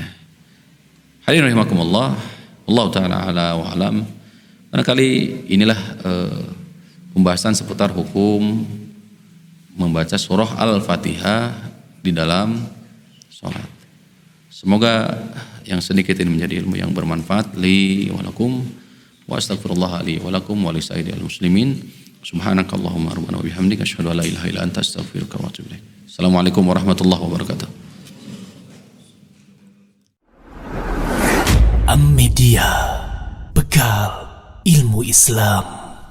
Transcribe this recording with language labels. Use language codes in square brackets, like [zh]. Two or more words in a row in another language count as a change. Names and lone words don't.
[ar] حاضرين رحمكم الله، الله تعالى أعلى وأعلم. [id] Barangkali inilah pembahasan seputar hukum membaca surah Al-Fatihah di dalam sholat. Semoga yang sedikit ini menjadi ilmu yang bermanfaat [ar] لي ولكم، وأستغفر الله لي ولكم ولسائر المسلمين. سبحانك اللهم ربنا وبحمدك أشهد أن لا إله إلا أنت أستغفرك وأتوب إليك. السلام عليكم ورحمة الله وبركاته. [id] Am Media, bekal ilmu Islam.